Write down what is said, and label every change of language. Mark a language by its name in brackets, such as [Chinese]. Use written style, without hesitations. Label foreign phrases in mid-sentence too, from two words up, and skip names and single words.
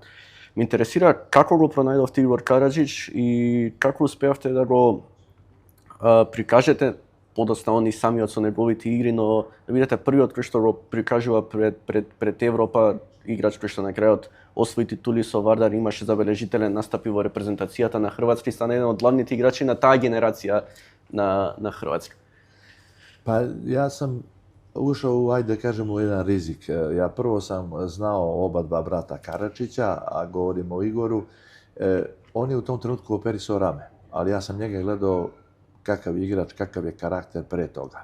[Macedonian] Ме интересира како го пронајдовте Игор Караджич и како успеавте да го прикажете подоцна он и самиот со неговите игри, но да бидете првиот кој што го прикажува пред Европа, играч кој што на крајот освои титули со Вардар, имаше забележителен настапи во репрезентацијата на Хрватска и стана еден од главните играчи на таа генерација на Хрватска. [Serbian] Pa ja sam ušao, ajde da kažem, u jedan rizik. Ja prvo sam znao oba dva brata Karadžića, a govorimo o Igoru. On je u tom trenutku operisao rame, ali ja sam njega gledao kakav je igrač, kakav je karakter pre toga.